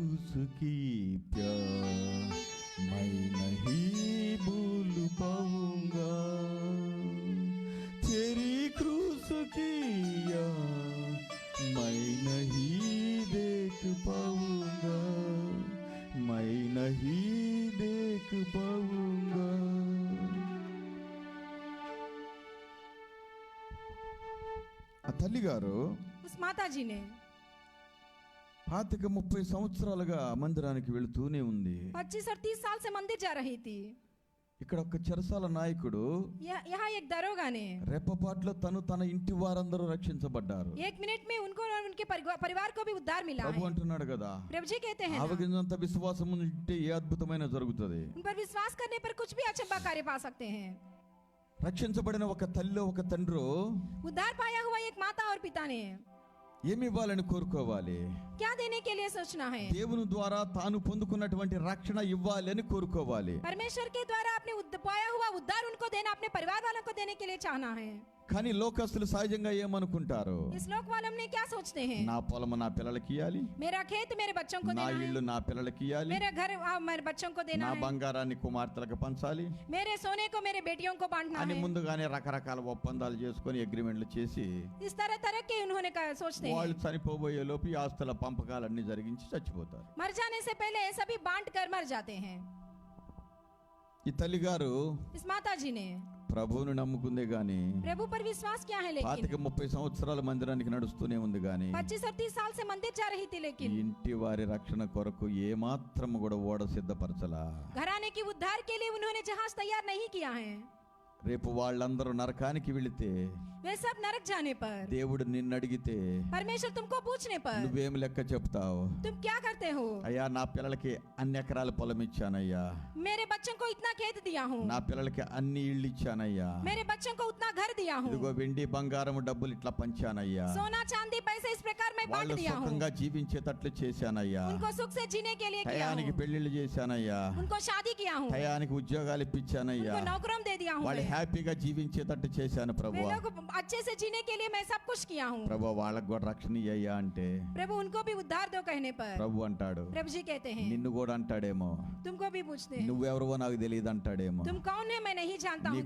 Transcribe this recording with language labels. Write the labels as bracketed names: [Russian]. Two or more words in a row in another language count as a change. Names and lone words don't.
[Hindi] की प्यार मैं नहीं भूल पाऊंगा, तेरी क्रूस की याद मैं नहीं देख पाऊंगा, मैं नहीं देख पाऊंगा. [Telugu] ఆ తల్లి గారు [Hindi] उस माता जी ने [Telugu] 25-30 సంవత్సరాలుగా మందిరానికి వెళుతూనే ఉంది. [Hindi] 25 और 30 साल से मंदिर जा रही थी. [Telugu] ఇక్కడ ఒక చెరసాల నాయకుడు [Hindi] यहाँ एक दरोगा ने [Telugu] రెప్పపాట్లో తన ఇంటి వారందరూ రక్షించబడ్డారు. [Hindi] 1 मिनट में उनको और उनके परिवार को भी उद्धार मिला [Telugu] ప్రభు [Hindi] है. [Telugu] అంటున్నాడు కదా, [Hindi] प्रभु जी कहते हैं ना, [Telugu] ఆవగినంత విశ్వాసం ఉంటే ఏ అద్భుతమైన జరుగుతుంది. [Hindi] उन पर विश्वास करने पर कुछ भी अचंभा कार्य पा सकते हैं. [Telugu] రక్షించబడిన ఒక తల్లి ఒక తండ్రి [Hindi] उद्धार पाया हुआ एक माता और पिता ने [Telugu] ఏమి ఇవ్వాలని కోరుకోవాలి. [Hindi] क्या देने के लिए सोचना है. [Telugu] దేవుని ద్వారా తాను పొందుకున్నటువంటి రక్షణ ఇవ్వాలి అని కోరుకోవాలి. [Hindi] परमेश्वर के द्वारा अपने पाया हुआ उद्धार उनको देना, अपने परिवार वालों को देने के लिए चाहना है. [Telugu] కానీ లోకస్తులు సహజంగా ఏమనుకుంటారు, [Hindi] इस लोक वाले ने क्या सोचते हैं, [Telugu] నా పొలం నా పిల్లలకి ఇవ్వాలి, [Hindi] मेरा खेत मेरे बच्चों को [Telugu] నా [Hindi] देना है, [Telugu] ఇల్లు నా పిల్లలకి ఇవ్వాలి, [Hindi] मेरा घर मेरे बच्चों को देना [Telugu] నా [Hindi] है, [Telugu] బంగారాన్ని కుమార్తెలకు పంచాలి [Hindi] मेरे सोने को मेरे बेटियों को बांटना [Telugu] అని [Hindi] है. [Telugu] ముందుగానే రకరకాల ఒప్పందాలు చేసుకొని అగ్రిమెంట్లు చేసి [Hindi] इस तरह के उन्होंने सोचते हैं. [Telugu] వాళ్ళు చనిపోబోయే లోపు ఈ ఆస్తుల పంపకాలన్నీ జరిగించి చచ్చిపోతారు. [Hindi] मर जाने से पहले ये सभी बांट कर मर जाते हैं. [Telugu] ఈ తల్లి గారు [Hindi] इस माता जी ने [Telugu] ప్రభువుని నమ్ముకుందే గాని [Hindi] प्रभु पर विश्वास किया है, लेकिन [Telugu] 25-30 సంవత్సరాల మందిరానికి నడుస్తూనే ఉంది గాని [Hindi] 25 और 30 साल से मंदिर जा रही थी, [Telugu] ఈ [Hindi] लेकिन [Telugu] ఇంటి వారి రక్షణ కొరకు ఏ మాత్రం కూడా ఓడ సిద్ధపరచలా. [Hindi] घराने की उद्धार के लिए उन्होंने जहाज तैयार नहीं किया है. [Telugu] రేపు వాళ్ళందరూ నరకానికి వెళితే [Hindi] वे सब नरक जाने पर [Telugu] దేవుడు నిన్ను అడిగితే [Hindi] परमेश्वर तुमको पूछने पर [Telugu] నువ్వేం లెక్క చెప్తావు? [Hindi] तुम क्या करते हो. [Telugu] అయ్యా నా పిల్లలకి అన్ని ఎకరాల పొలం ఇచ్చానయ్యా, [Hindi] मेरे बच्चों को इतना खेत दिया हूँ, [Telugu] నా పిల్లలకి అన్ని ఇళ్ళు ఇచ్చానయ్యా, [Hindi] मेरे बच्चों को उतना घर दिया हूँ, [Telugu] ఇదిగో వెండి బంగారం డబ్బులు ఇట్లా పంచానయ్యా, [Hindi] सोना चांदी पैसे इस प्रकार मैं बांट [Telugu] వాళ్ళు [Hindi] दिया हूँ, [Telugu] సుఖంగా జీవించేటట్లు చేశానయ్యా, [Hindi] उनको सुख से जीने के लिए किया [Telugu] టయానికి [Hindi] हूँ, [Telugu] పెళ్లిళ్ళు చేశానయ్యా, [Hindi] उनको शादी किया हूँ, [Telugu] టయానికి ఉద్యోగాలు ఇప్పించానయ్యా, [Hindi] उनको नौकरों दे दिया हूँ, [Telugu] వాళ్ళు హ్యాపీగా జీవించేటట్టు చేశాను [Hindi] वे [Telugu] ప్రభువా. [Hindi] लोग अच्छे से जीने के लिए मैं सब कुछ किया हूँ. [Telugu] ప్రభు వాళ్ళకు కూడా రక్షణ ఇయ్యయ్యా అంటే [Hindi] प्रभु उनको भी उद्धार दो कहने पर [Telugu] ప్రభు అంటాడు, [Hindi] प्रभु जी कहते हैं, [Telugu] నిన్ను కూడా అంటాడేమో, [Hindi] तुमको भी पूछते हैं, [Telugu] నువ్వెవరో నాకు తెలియదు అంటాడేమో, [Hindi] तुम कौन है मैं नहीं जानता [Telugu] నీ